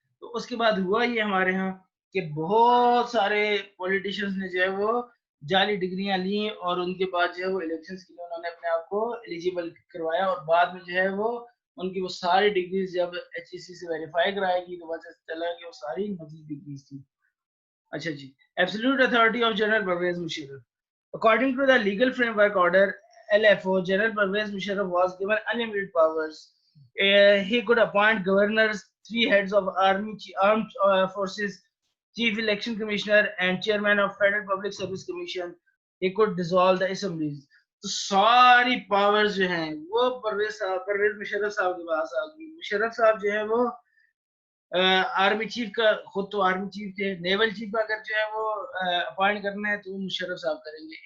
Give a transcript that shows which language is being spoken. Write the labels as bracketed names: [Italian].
[Urdu] تو اس کے بعد ہوا یہ ہمارے ہاں کہ بہت سارے پولیٹیشنز نے جو ہے وہ جعلی ڈگریاں لیں اور ان کے بعد جو ہے وہ الیکشنز کے لیے انہوں نے اپنے آپ کو ایلیجیبل کروایا اور بعد میں جو ہے وہ ان کی وہ ساری ڈگریز جب ایچ ای سی سے ویریفائی کرائے گی تو پتہ چلا کہ وہ ساری نقلی ڈگریز تھیں. اچھا جی. [English] Absolute authority of general Pervez Musharraf. According to the legal framework order LFO, General Pervez Musharraf was given unlimited powers. He could appoint governors, 3 heads of armed forces, chief election commissioner, and chairman of Federal Public Service Commission. He could dissolve the assemblies. [Urdu] تو ساری powers جو ہیں وہ پرویز مشرف صاحب کے پاس آ گئی. مشرف صاحب جو ہے وہ آرمی چیف کا خود تو آرمی چیف تھے. نیول چیف کا اگر جو ہے وہ اپوائنٹ کرنا ہے تو وہ مشرف صاحب کریں گے.